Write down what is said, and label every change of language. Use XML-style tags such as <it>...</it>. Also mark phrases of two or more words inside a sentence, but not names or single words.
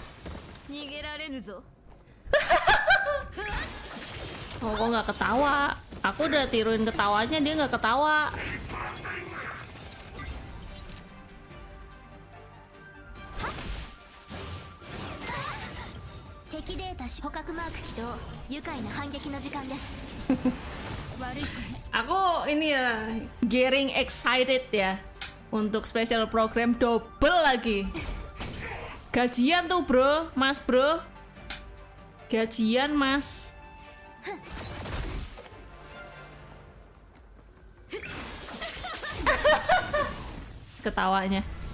<id>Oh, kok nggak ketawa? Aku udah tiruin ketawanya, dia nggak ketawa.</id> <ja>敵データ捕獲マーク起動。愉快な反撃の時間です。悪い子ね。</ja> <id>Aku ini ya</id> <en>getting excited</en> <id>ya untuk</id> <en>special program double</en> <id>lagi. Gajian tuh bro, mas bro. Gajian mas. Ketawanya.</id>